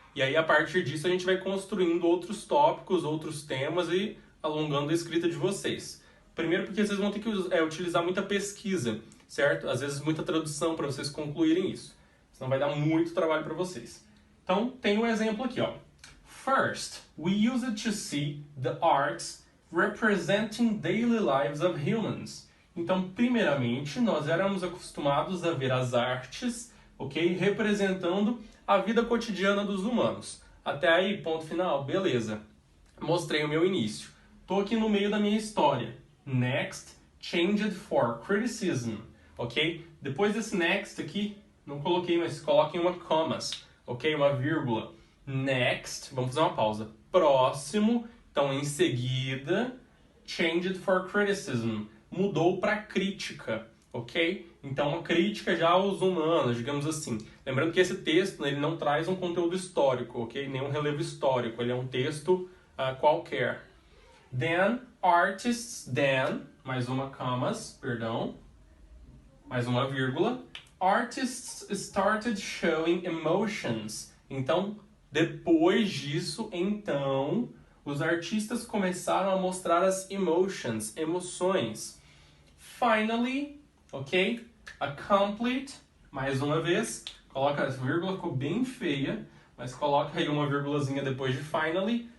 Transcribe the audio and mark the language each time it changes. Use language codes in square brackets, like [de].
[pt] E aí a partir disso a gente vai construindo outros tópicos, outros temas e alongando a escrita de vocês. Primeiro porque vocês vão ter que utilizar muita pesquisa, certo? Às vezes muita tradução para vocês concluírem isso. Senão vai dar muito trabalho para vocês. Então tem um exemplo aqui, ó. [en] First, we use it to see the arts representing daily lives of humans. [pt] Então, primeiramente, nós éramos acostumados a ver as artes, ok? Representando a vida cotidiana dos humanos. Até aí, ponto final, beleza. Mostrei o meu início. Estou aqui no meio da minha história. [en] Next, changed for criticism, ok? [pt] Depois desse next aqui, não coloquei, mas coloquem uma commas, ok? Uma vírgula. Next, vamos fazer uma pausa. Próximo, então em seguida, [en] changed for criticism, [pt] mudou para crítica, ok? Então uma crítica já aos humanos, digamos assim. Lembrando que esse texto ele não traz um conteúdo histórico, ok? Nenhum relevo histórico, ele é um texto qualquer. [en] Then, artists, then, [pt] mais uma commas, perdão, mais uma vírgula. [en] Artists started showing emotions. [pt] Então, depois disso, então, os artistas começaram a mostrar as emotions, emoções. Finally, ok? [en] A complete, [pt] mais uma vez, coloca essa vírgula, ficou bem feia, mas coloca aí uma vírgulazinha depois de finally.